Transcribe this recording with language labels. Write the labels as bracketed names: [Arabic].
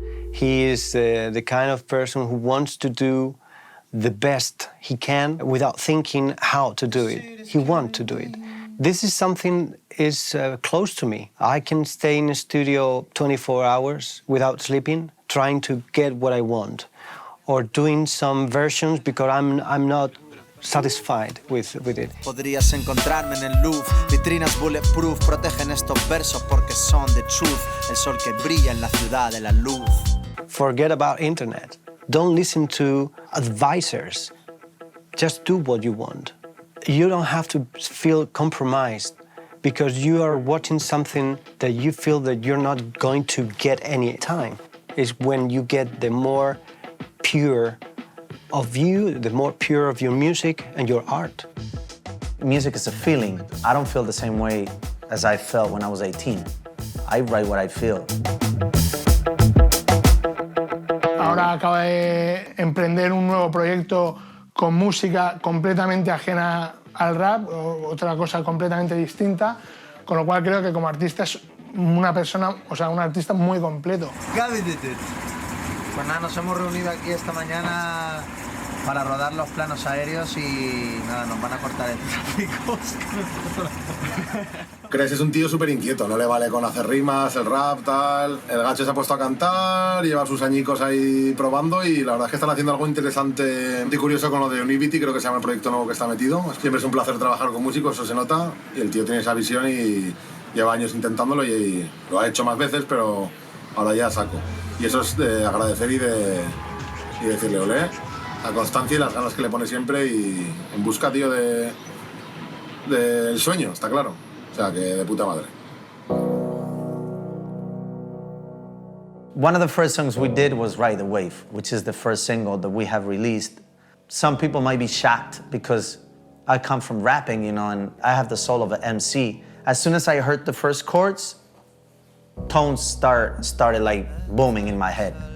[English] He is the kind of person who wants to do the best he can without thinking how to do it. He wants to do it. This is something is close to me. I can stay in a studio 24 hours without sleeping, trying to get what I want, or doing some versions because I'm not satisfied with it. [Spanish] Podrías encontrarme en el Louvre, vitrinas [English] bulletproof [Spanish] protegen estos versos porque son [English] the truth, [Spanish] el sol que brilla en la ciudad de la luz. [English] Forget about internet. Don't listen to advisors. Just do what you want. You don't have to feel compromised because you are watching something that you feel that you're not going to get any time. It's when you get the more pure of you, the more pure of your music and your art. Music is a feeling. I don't feel the same way as I felt when I was 18. I write what I feel. [Spanish] Ahora acaba de emprender un nuevo proyecto con música completamente ajena al rap, otra cosa completamente distinta, con lo cual creo que como artista es una persona, o sea, un artista muy completo. Pues nada, nos hemos reunido aquí esta mañana para rodar los planos aéreos y nada, nos van a cortar el tráfico. Cres es un tío súper inquieto, no le vale con hacer rimas, el rap, tal. El gacho se ha puesto a cantar, lleva sus añicos ahí probando y la verdad es que están haciendo algo interesante y curioso con lo de Univity, creo que se llama el proyecto nuevo que está metido. Siempre es un placer trabajar con músicos, eso se nota, y el tío tiene esa visión y lleva años intentándolo y lo ha hecho más veces, pero ahora ya saco. Y eso es de agradecer y decirle, olé, la constancia y las ganas que le pone siempre y en busca, tío, del sueño, está claro. O sea, que de puta madre. [English] One of the first songs we did was Ride the Wave, which is the first single that we have released. Some people might be shocked because I come from rapping, you know, and I have the soul of an MC. As soon as I heard the first chords, tones started like booming in my head.